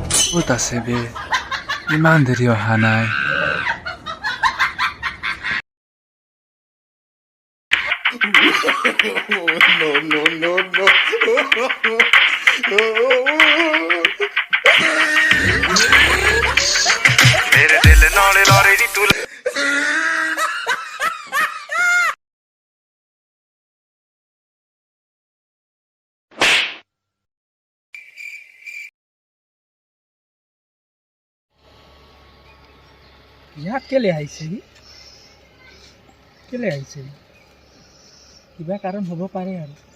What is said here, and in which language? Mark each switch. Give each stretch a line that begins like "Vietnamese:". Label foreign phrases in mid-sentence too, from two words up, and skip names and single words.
Assamese: ক'ত আছে বে ইমান দেৰি অহা নাই
Punjabi: ਮੇਰੇ ਦਿਲ ਨਾਲੇ ਲਾਰੇ ਦੀ ਤੂ
Assamese: ইয়াক কেলে আহিছে কিবা কাৰণ হ'ব পাৰে আৰু